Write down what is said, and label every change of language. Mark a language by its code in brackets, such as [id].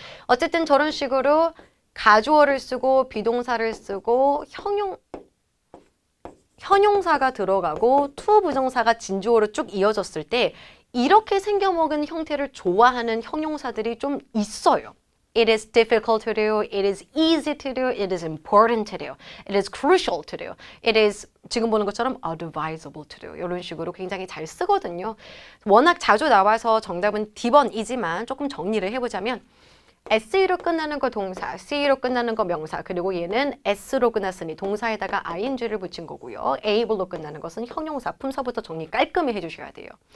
[ko] 어쨌든 저런 식으로 가주어를 쓰고 비동사를 쓰고 형용사가 들어가고 투 부정사가 진주어로 쭉 이어졌을 때 이렇게 생겨먹은 형태를 좋아하는 형용사들이 좀 있어요. [en] It is difficult to do, it is easy to do, it is important to do, it is crucial to do, it is [ko] 지금 보는 것처럼 [en] advisable to do [ko] 이런 식으로 굉장히 잘 쓰거든요. 워낙 자주 나와서 정답은 D번이지만 조금 정리를 해보자면 SE로 끝나는 거 동사, CE로 끝나는 거 명사, 그리고 얘는 S로 끝났으니 동사에다가 ing를 붙인 거고요. able로 끝나는 것은 형용사, 품사부터 정리 깔끔히 해주셔야 돼요.